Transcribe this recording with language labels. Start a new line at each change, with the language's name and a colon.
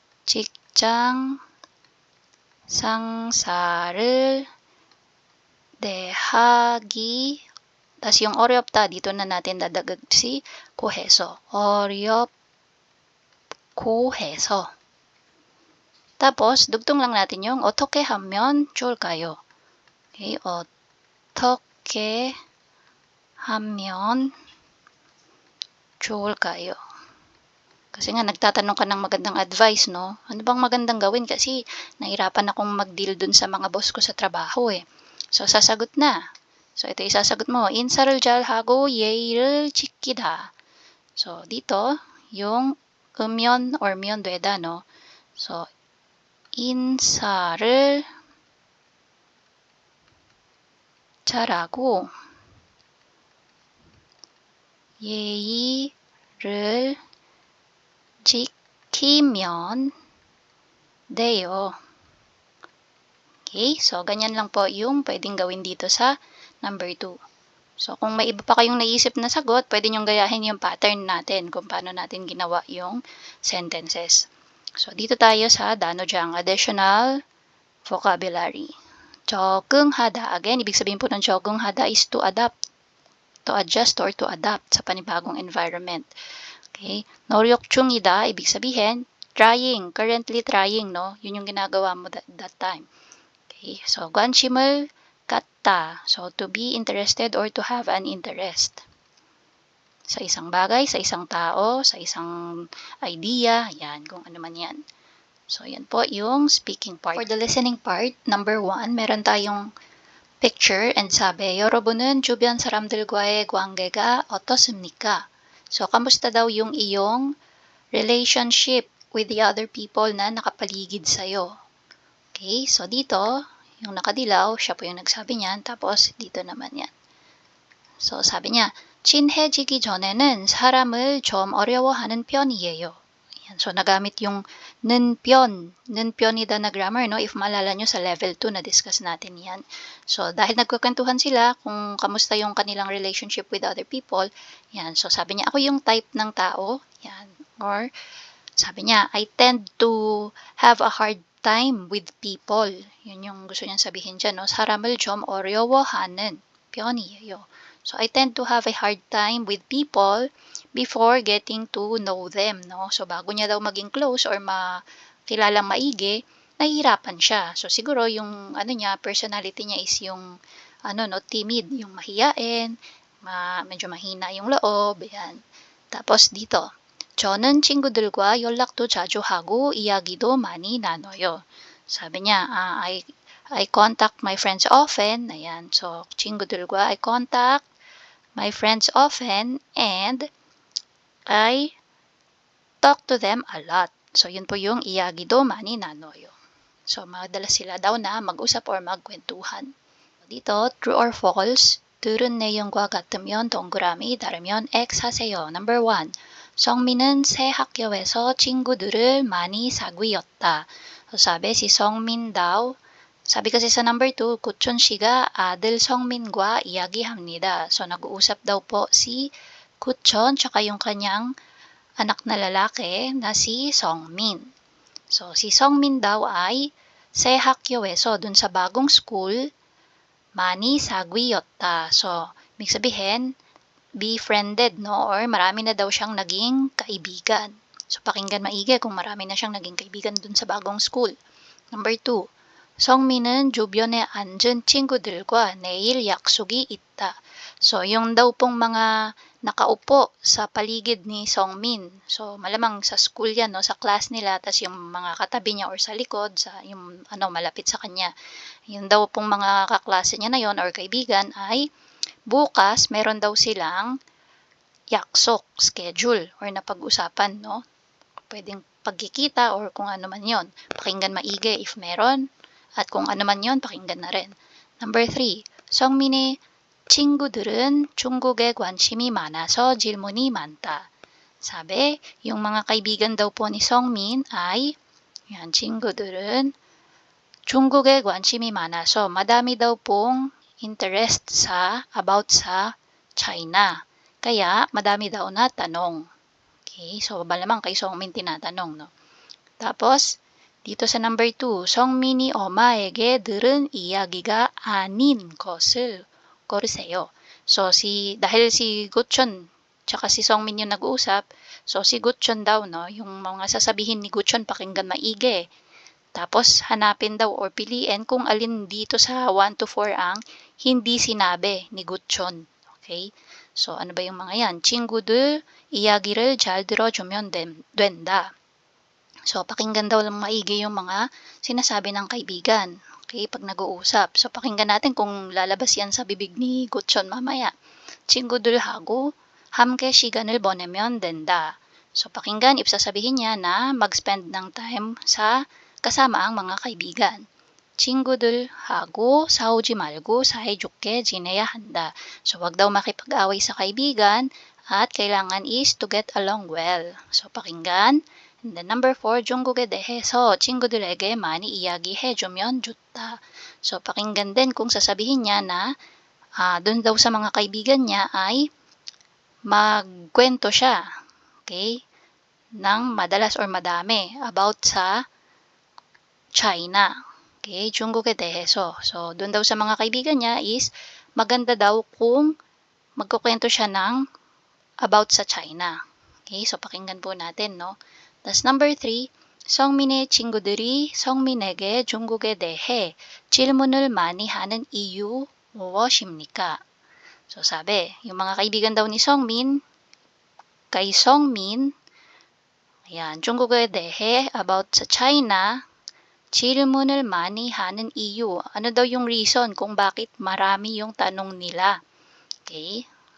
Korean: 직장 상사를 대하기,
Filipino: tas yung 어렵다, dito na natin dadagdag si 고해서.
Korean: 어렵고 해서.
Filipino: Tapos, dugtong lang natin yung
Korean: 어떻게 하면 좋을까요? Okay, 어떻게 하면 좋을까요?
Filipino: Kasi nga, nagtatanong ka ng magandang advice, no? Ano bang magandang gawin? Kasi, nahirapan akong mag-deal dun sa mga boss ko sa trabaho, eh. So, sasagot na. So, ito isasagot mo.
Korean: 인사를 잘 하고 예의를 지키다.
Filipino: So, dito, yung 면 or 면 되다, no?
Korean: So, 인사를 잘하고 예의를 지키면 돼요.
Filipino: Okay, so ganyan lang po yung pwedeng gawin dito sa number 2. So kung may iba pa kayong naisip na sagot, pwede nyong gayahin yung pattern natin kung paano natin ginawa yung sentences. So dito tayo sa 단어장, additional vocabulary. 적응하다. Again, ibig sabihin po ng 적응하다 is
English: to adapt, to adjust or to adapt
Filipino: sa panibagong environment. Okay? 노력 중이다, ibig sabihin,
English: currently trying, no?
Filipino: Yun yung ginagawa mo that time.
Korean: Okay, so 관심을 갖다.
English: So to be interested or to have an interest.
Filipino: Sa isang bagay, sa isang tao, sa isang idea, yan, kung ano man yan. So, yan po yung speaking part.
English: For the listening part, number 1,
Filipino: meron tayong
English: picture and sabi,
Korean: 여러분은 주변 사람들과의 관계가 어떻습니까?
Filipino: So, kamusta daw yung iyong relationship with the other people na nakapaligid sa'yo? Okay, so dito, yung nakadilaw, siya po yung nagsabi niyan, tapos dito naman yan.
Korean: So,
Filipino: sabi niya,
Korean: 친해지기 전에는 사람을 좀 어려워하는 편이에요.
Filipino: Yan. So, nagamit yung 는편이다 na grammar, no? If maalala nyo sa level 2, na-discuss natin yan. So, dahil nagkukwentuhan sila kung kamusta yung kanilang relationship with other people, yan. So, sabi niya, ako yung type ng tao, yan.
English: Or,
Filipino: sabi niya,
English: I tend to have a hard time with people.
Filipino: Yun yung gusto niyang sabihin dyan, no?
Korean: 사람을 좀 어려워하는 편이에요.
English: So, I tend to have a hard time with people before getting to know them, no?
Filipino: So, bago niya daw maging close or makilalang maigi, nahihirapan siya. So, siguro yung, personality niya is yung, timid, yung mahiyain, medyo mahina yung loob, yan. Tapos, dito,
Korean: 저는 친구들과 연락도 자주 하고 이야기도 많이 나눠요.
English: 사bi niya, I contact my friends often. Ayan. So, 친구들과 I contact my friends often and I talk to them a lot.
Filipino: So, yun po yung
Korean: 이야기도 많이 나눠요.
Filipino: So, madalas sila daw na mag-usap or magkwentuhan.
Korean: Dito,
English: true or false,
Korean: 들은 내용과 같으면 동그라미, 다르면 X 하세요.
English: Number 1.
Korean: 성민은 새 학교에서 친구들을 많이 사귀었다.
Filipino: So, sabi si 성민 daw, sabi kasi sa number 2, 구촌 씨가 아들 성민과 이야기합니다. So, nag-uusap daw po si 구촌 tsaka yung kanyang anak na lalaki na si 성민. So, si 성민 daw ay
Korean: 새 학교에서
Filipino: dun sa bagong school,
Korean: 많이 사귀었다.
Filipino: So, ibig sabihin, befriended, no? Or marami na daw siyang naging kaibigan. So, pakinggan maigi kung marami na siyang naging kaibigan dun sa bagong school. Number 2.
Korean: 성민은 주변에 앉은 친구들과 내일 약속이 있다.
Filipino: So, yung daw pong mga nakaupo sa paligid ni Songmin. So, malamang sa school yan, no? Sa class nila, tas yung mga katabi niya or sa likod, sa yung malapit sa kanya. Yung daw pong mga kaklase niya na yon or kaibigan ay bukas meron daw silang yaksok, schedule, or napag-usapan, no? Pwedeng pagkikita or kung ano man yon. Pakinggan maigi if meron. At kung ano man yon, pakinggan na rin. Number 3.
Korean: 성민의 친구들은 중국에 관심이 많아서 질문이 많다.
Filipino: Sabi, yung mga kaibigan daw po ni Songmin ay, yan,
Korean: 친구들은 중국에 관심이 많아서
Filipino: madami daw pong interest about sa China. Kaya, madami daw na tanong. Okay, so malamang kay Songmin tinatanong, no? Tapos, dito sa
Korean: number 2, 성민이 엄마에게 들은 이야기가 아닌 것을 고르세요.
Filipino: So, dahil si Guchon tsaka si Songmin yung nag-uusap, so si Guchon daw, no, yung mga sasabihin ni Guchon pakinggan maigi. Tapos, hanapin daw or piliin kung alin dito sa 1 to 4 ang hindi sinabi ni Guchon. Okay? So, ano ba yung mga yan?
Korean: 친구들 이야기를 잘 들어주면 된다.
Filipino: So, pakinggan daw lang maigi yung mga sinasabi ng kaibigan. Okay, pag nag-uusap. So, pakinggan natin kung lalabas yan sa bibig ni Guchon mamaya.
Korean: 친구들하고 함께 시간을 보내면 된다.
Filipino: So, pakinggan, sasabihin niya na mag-spend ng time sa kasama ang mga kaibigan.
Korean: 친구들하고 싸우지 말고 사이좋게 지내야 한다.
Filipino: So, wag daw makipag-away sa kaibigan at kailangan is to get along well. So, pakinggan.
English: And then number 4,
Korean: 중국에 대해서 친구들에게 많이 이야기해주면 좋다.
Filipino: So, pakinggan din kung sasabihin niya na dun daw sa mga kaibigan niya ay magkwento siya, okay, ng madalas or madami about sa China.
Korean: Okay, 중국에 대해서.
Filipino: So, dun daw sa mga kaibigan niya is maganda daw kung magkukwento siya ng about sa China. Okay, so pakinggan po natin, no?
English: That's number 3,
Korean: 성민의 친구들이 성민에게 중국에 대해 질문을 많이 하는 이유 무엇입니까?
Filipino: So sabi, yung mga kaibigan daw ni Songmin, kay Songmin, ayan, 중국에 대해 about sa China,
Korean: 질문을 많이 하는
Filipino: iyu. Ano daw yung reason kung bakit marami yung tanong nila? Okay?